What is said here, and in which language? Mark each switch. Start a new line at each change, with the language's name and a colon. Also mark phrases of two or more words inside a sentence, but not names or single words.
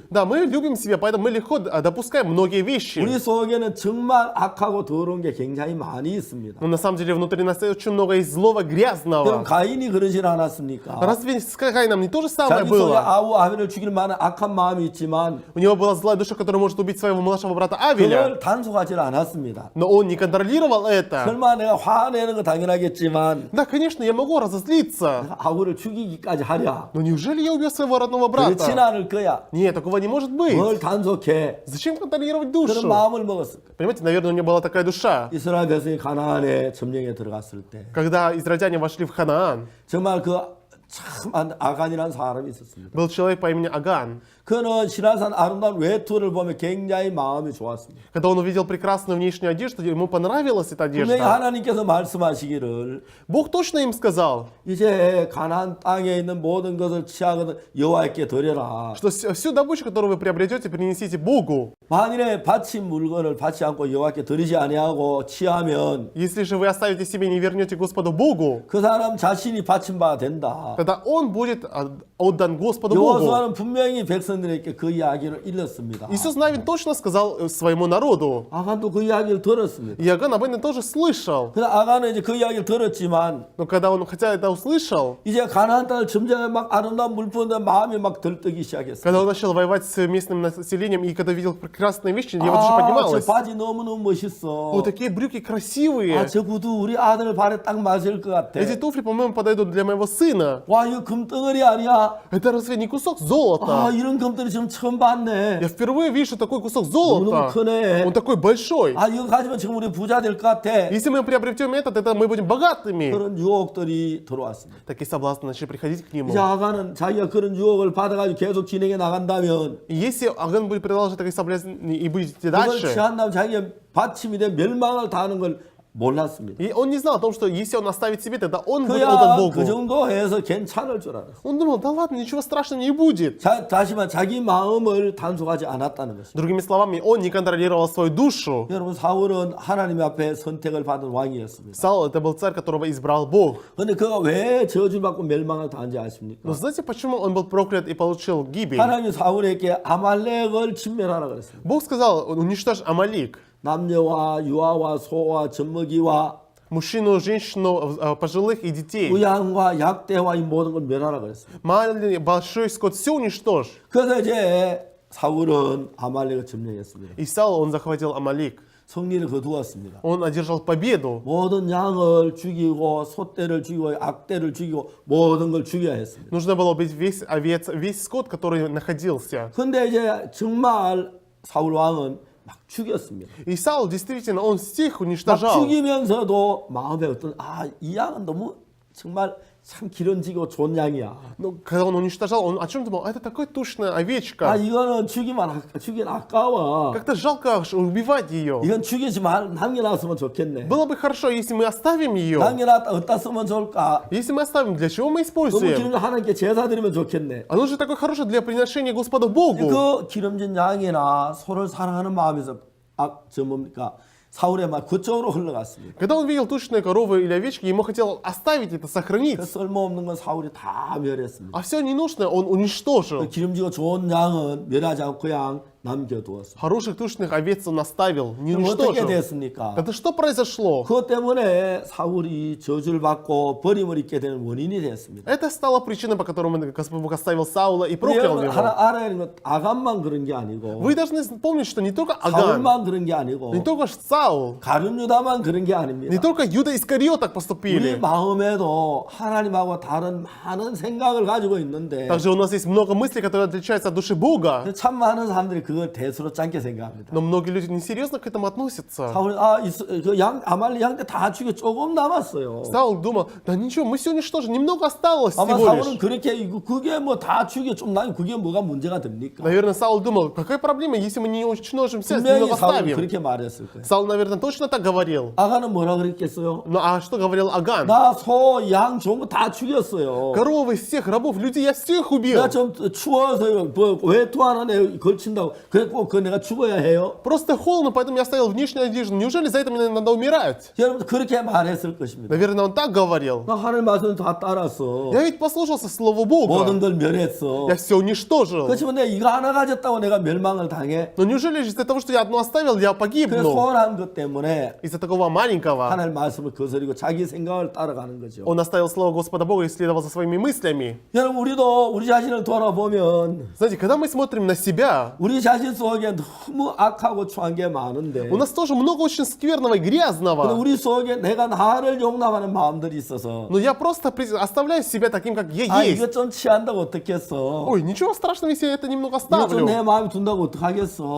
Russian: да, мы любим себя, поэтому мы легко допускаем многие вещи.
Korean: 우리 속에는 정말 악하고 더러운 게 굉장히 많이 있습니다.
Russian: Но на самом деле внутри нас очень много есть злого,
Korean: 그럼
Russian: грязного.
Korean: 가인이 그러진 않았습니까?
Russian: Разве с Каином не то же самое
Korean: 자기 속에
Russian: было?
Korean: 아우 아벨을 죽일 만한 악한 마음이 있지만
Russian: У него была злая душа, которая может убить своего младшего брата Авеля.
Korean: 그걸 단속하지 않았습니다.
Russian: Но он не контролировал это.
Korean: 설마 내가 화내는 거 당연하겠지만
Russian: Да, конечно, я могу разозлиться.
Korean: 아우를 죽이기까지 하랴?
Russian: Но неужели я убил своего родного
Korean: 그렇진
Russian: брата?
Korean: 않을 거야.
Russian: Нет, такого не может быть.
Korean: 뭘 단속해?
Russian: Зачем контролировать
Korean: 그런
Russian: душу?
Korean: 마음을 먹었을 거야.
Russian: Понимаете, наверное, у него была такая душа.
Korean: 이스라엘 백성이 가나안에 점령에 들어갔을 때
Russian: Когда израильтяне вошли в Ханаан,
Korean: 정말 그 참 아간이라는 사람이 있었습니다.
Russian: был человек по имени Аган.
Korean: 그는 시라산 아름다운 외투를 보면 굉장히 마음이 좋았습니다.
Russian: Когда он увидел прекрасную внешнюю одежду, ему понравилась эта
Korean: 분명히
Russian: одежда.
Korean: 하나님께서 말씀하시기를
Russian: Бог точно им сказал,
Korean: 이제 가나안 땅에 있는 모든 것을 취하거든 여호와께 드려라.
Russian: что всю добычу, которую вы приобретете, принесите Богу.
Korean: 만일에 바친 물건을 받지 않고 여호와께 드리지 아니하고 취하면
Russian: Если же вы оставите себе и не вернете Господу Богу,
Korean: 그 사람 자신이 바친 바가 된다.
Russian: тогда он будет отдан Господу Богу.
Korean: 여호수아는 분명히 백성들에게 그 이야기를 일렀습니다.
Russian: Иисус Навин точно сказал своему народу.
Korean: 아간도 그 이야기를 들었습니다.
Russian: И Аган об этом тоже слышал.
Korean: 그래서 아간은 이제 그 이야기를 들었지만
Russian: Но когда он хотя это услышал,
Korean: 이제 가나안 땅을 점령해 막 아름다운 물품들 마음이 막 들뜨기 시작했어요.
Russian: когда он начал воевать с местным населением, и когда видел прекрасные вещи, его душа
Korean: 저
Russian: поднималась.
Korean: 바지 너무너무 멋있어.
Russian: Вот такие брюки красивые.
Korean: 저 구두 우리 아들 발에 딱 맞을 것 같아.
Russian: Эти туфли, по-моему, подойдут для моего сына.
Korean: 와, 이거 금덩어리 아니야?
Russian: Это разве не кусок золота?
Korean: 이런 금덩어리 지금 처음 봤네.
Russian: Я впервые вижу такой кусок
Korean: 너무
Russian: золота.
Korean: 크네.
Russian: Он такой большой.
Korean: 이거 가지면 지금 우리 부자 될 것 같아.
Russian: Если мы приобретем этот, это мы будем богатыми.
Korean: 그런 유혹들이 들어왔습니다.
Russian: Такие соблазны начали приходить к нему.
Korean: 이제 아간은 자기가 그런 유혹을 받아가지고 계속 진행해 나간다면
Russian: И если Аган будет продолжать такие соблазны и будет идти
Korean: 그걸
Russian: дальше,
Korean: 취한다면 자기가 받침이 돼 멸망을 당하는 걸 몰랐습니다.
Russian: и он не знал о том, что если он оставит себе, тогда он будет
Korean: 그야
Russian: отдан
Korean: 그
Russian: Богу.
Korean: 정도 해서 괜찮을 줄 알았어요.
Russian: Он думал, да ладно, ничего страшного не будет.
Korean: 다시 말해 자기 마음을 단속하지 않았다는 것입니다.
Russian: Другими словами, он не контролировал свою душу.
Korean: 여러분 사울은 하나님 앞에 선택을 받은 왕이었습니다.
Russian: Саул это был царь, которого избрал Бог.
Korean: 그런데 그가 왜 저주받고 멸망을 당한지 아십니까?
Russian: Но знаете, почему он был проклят и получил гибель?
Korean: 하나님이 사울에게 아말렉을 진멸하라 그랬습니다.
Russian: Бог сказал, уничтожь Амалик.
Korean: 남녀와 유아와 소와 젖먹이와
Russian: Мужчину, женщину, пожилых и детей.
Korean: 우양과 약대와 이 모든 걸 멸하라 그랬습니다.
Russian: Маленький, большой скот, все уничтожь.
Korean: 그래서 이제 사울은 아말렉을 점령했습니다.
Russian: И Саул, он захватил Амалик.
Korean: 승리를 거두었습니다.
Russian: Он одержал победу.
Korean: 모든 양을 죽이고 소떼를 죽이고 악대를 죽이고 모든 걸 죽여야 했습니다.
Russian: Нужно было убить весь овец, весь скот, который находился.
Korean: 근데 이제 정말 사울 왕은 막 죽였습니다.
Russian: И Саул действительно, он всех
Korean: 막
Russian: уничтожал.
Korean: 죽이면서도 마음에 어떤 이 양은 너무 정말 참 기름지고 좋은 양이야.
Russian: Но когда он уничтожал, он о чем думал? Это такая тушная овечка.
Korean: 이거는 죽이긴 아까워.
Russian: Как-то жалко убивать ее.
Korean: 이건 죽이지 말 남겨놨으면 좋겠네.
Russian: Было бы хорошо, если мы оставим ее.
Korean: 남겨놨다 어디다 쓰면 좋을까?
Russian: Если мы оставим, для чего мы
Korean: 너무
Russian: используем?
Korean: 기름 하나님께 제사 드리면 좋겠네.
Russian: Оно же такое хорошее для приношения Господу Богу.
Korean: 그 기름진 양이나 소를 사랑하는 마음에서 뭡니까? 사울의 말 그쪽으로 흘러갔습니다.
Russian: Когда он видел тушные коровы или овечки, ему хотел оставить это, сохранить.
Korean: 그 쓸모없는 건 사울이 다 멸했습니다.
Russian: А все ненужное он уничтожил.
Korean: 그 기름지고 좋은 양은 멸하지 않고 그냥 남겨두었습니다.
Russian: Хороших тушных овец он оставил, не
Korean: 그럼 어떻게
Russian: уничтожил.
Korean: 됐습니까?
Russian: Это что произошло?
Korean: 그것 때문에 사울이 저주를 받고 버림을 입게 되는 원인이 됐습니다.
Russian: Это стало причиной, по которой Господь Бог оставил Саула и проклял
Korean: 여러분
Russian: его.
Korean: 하나 알아야 하는 건 아간만 그런 게 아니고
Russian: Вы должны помнить, что не только Аган,
Korean: 사울만 그런 게 아니고
Russian: не только Саул,
Korean: 가룟 유다만 그런 게
Russian: не
Korean: 아닙니다.
Russian: только Юда Искариот так
Korean: 우리
Russian: поступили.
Korean: 마음에도 하나님하고 다른 많은 생각을 가지고 있는데
Russian: Также у нас есть много мыслей, которые отличаются от души Бога.
Korean: 참 많은 사람들이 그걸 대수로 짧게 생각합니다.
Russian: Но многие люди несерьезно к этому относятся.
Korean: 사울이 그양 아말리 양때 다 죽여 조금 남았어요.
Russian: Саул думал, да ничего, мы все уничтожим, немного осталось
Korean: 아마
Russian: всего
Korean: 사울은
Russian: лишь.
Korean: 그렇게 그게 뭐 다 죽여 좀 나면 그게 뭐가 문제가 됩니까?
Russian: Наверное, Саул думал, какая проблема, если мы не уничтожим все,
Korean: 분명히
Russian: немного
Korean: 사울은
Russian: оставим.
Korean: 그렇게 말했을 거예요.
Russian: Саул, наверное, точно так говорил.
Korean: 아가는 뭐라 그랬겠어요?
Russian: Ну а что говорил Аган?
Korean: 나 소, 양 좋은 거 다 죽였어요.
Russian: Коровы всех, рабов, людей, я всех убил.
Korean: 내가 좀 추워서 뭐 외투 하나 내 걸친다고 그래 꼭 그 내가 죽어야 해요?
Russian: Просто холодно, поэтому я оставил внешнюю одежду. Неужели за это мне надо умирать?
Korean: 여러분 그렇게 말했을 것입니다.
Russian: Наверное, он так говорил.
Korean: 나 하늘 말씀 다 따랐어.
Russian: Я ведь послушался Слова
Korean: 모든
Russian: Бога.
Korean: 걸 멸했어.
Russian: Я все уничтожил.
Korean: 그렇지만 내가 이거 하나 가졌다고 내가 멸망을 당해?
Russian: Но неужели из-за того, что я одно оставил, я
Korean: 그
Russian: погибну?
Korean: 소홀한 것 때문에
Russian: Из-за такого маленького.
Korean: 하나님 말씀을 거스리고 자기 생각을 따라가는 거죠.
Russian: Он оставил Слово Господа Бога и следовал за своими мыслями.
Korean: 여러분 우리도 우리 자신을 돌아보면
Russian: Знаете, когда мы смотрим на себя,
Korean: 우리 자신 속에 너무 악하고 추한 게 많은데
Russian: у нас тоже много очень скверного и
Korean: 근데
Russian: грязного.
Korean: 우리 속에 내가 나를 용납하는 마음들이 있어서
Russian: Но я просто оставляю себя таким, как я
Korean: 아
Russian: есть.
Korean: 이거 좀 취한다고 어떻겠어?
Russian: Ой, ничего страшного, если я это немного
Korean: 이거 좀 내
Russian: оставлю.
Korean: 마음에 둔다고 어떡하겠어?